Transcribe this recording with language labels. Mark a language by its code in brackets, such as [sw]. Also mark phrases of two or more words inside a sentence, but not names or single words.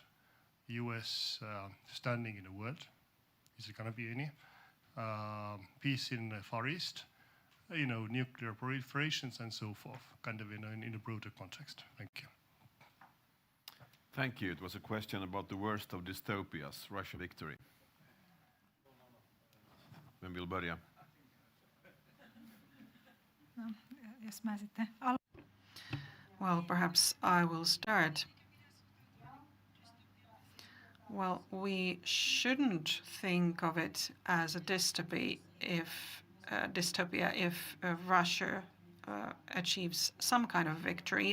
[en] US standing in the world, is there going to be any? Peace in the Far East, nuclear proliferations and so forth, kind of in a broader context. Thank you. Thank you. It was a question about the worst of dystopias, Russian victory. [sv] Vem vill börja? [fi] Jos mä sitten [en] Well, perhaps I will start. Well, we shouldn't think of it as a dystopia if Russia achieves some kind of victory.